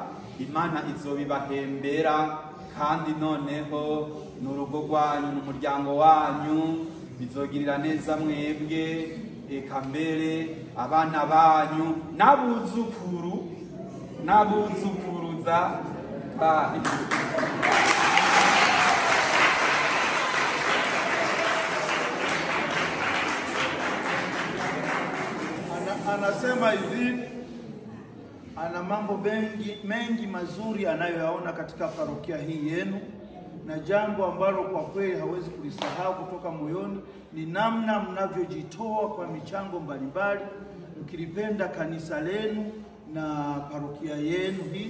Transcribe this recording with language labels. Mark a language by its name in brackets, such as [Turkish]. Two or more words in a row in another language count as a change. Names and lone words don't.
[Rundi] Imana izobibahembera, kandi noneho n'urugo rwanyu n'umuryango wanyu bizogirira neza mwebwe, eka mbere abana banyu n'abuzukuruza. [Swahili] Anasema hivi, ana mambo mengi mazuri anayoyaona katika parokia hii yenu, na jambo ambalo kwa kweli hawezi kulisahau kutoka moyoni ni namna mnavyojitoa kwa michango mbalimbali mkilipenda kanisa lenu na parokia yenu hii.